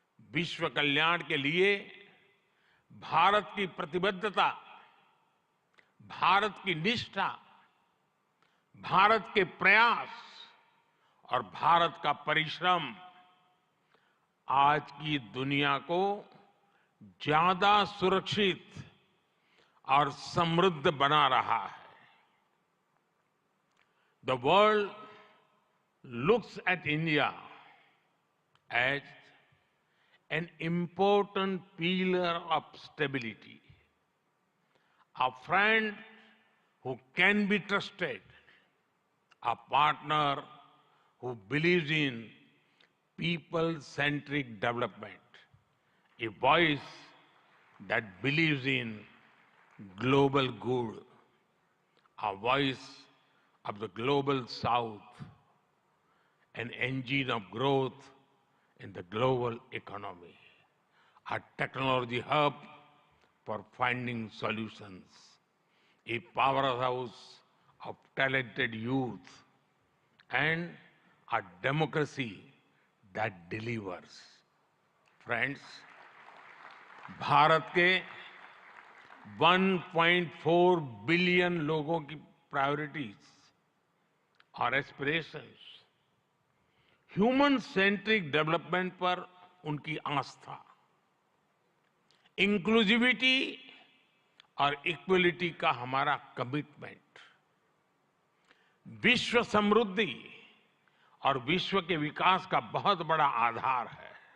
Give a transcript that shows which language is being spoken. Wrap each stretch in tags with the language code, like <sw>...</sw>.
<hi>विश्व कल्याण के लिए भारत की प्रतिबद्धता, भारत की निष्ठा, भारत के प्रयास और भारत का परिश्रम आज की दुनिया को ज्यादा सुरक्षित और समृद्ध बना रहा है।</hi> <en>The world looks at India as an important pillar of stability, a friend who can be trusted, a partner who believes in people-centric development, a voice that believes in global good, a voice of the global South, an engine of growth in the global economy, a technology hub for finding solutions, a powerhouse of talented youth, and a democracy that delivers.</en> <hi>Friends, Bharat के 1.4 billion लोगों की priorities और aspirations, human centric development पर उनकी आस्था, inclusivity और equality का हमारा commitment, विश्व समृद्धि और विश्व के विकास का बहुत बड़ा आधार है।</hi>